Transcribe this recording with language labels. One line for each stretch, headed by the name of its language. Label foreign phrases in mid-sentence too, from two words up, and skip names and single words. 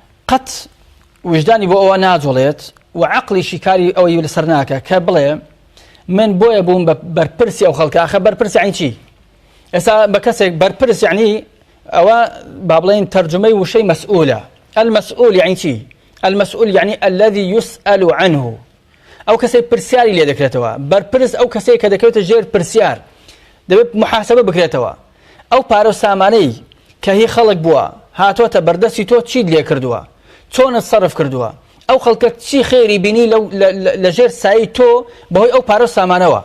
Central Kurdish: قەت وجدانی بۆ ئەوە ناجۆڵێت و عەقلیشی کاری ئەوەی لەسەر ناکە کە بڵێ من بۆیە بووم بە بەرپرسی ئەو خەڵکە. ئاخە بەرپرس یعنی چی؟ ئێستا بە کەسێک بەرپرس یعنی ئەوە با بڵێن تەرجمەی وشەی مەسئولە.
Arabic: المسؤول يعني
Central Kurdish: چی؟
Arabic: المسؤول يعني الذي يسأل عنه.
Central Kurdish: ئەو کەسێک پرسیاری لێ دەکرێتەوە. بەرپرس ئەو کەسێک کە دەکەوێتە ژێر پرسیار دەبێت محاسبە بکرێتەوە. ئەو پارە و سامانەی کە هی خەڵک بووە هاتووەتە بەردەستی تۆ چیت لێ کردووە؟ چۆنت سەرف کردووە؟ ئەو خەڵکە چی خێری بینی لە ژێر سایی تۆ بەهۆی ئەو پارە و سامانەوە؟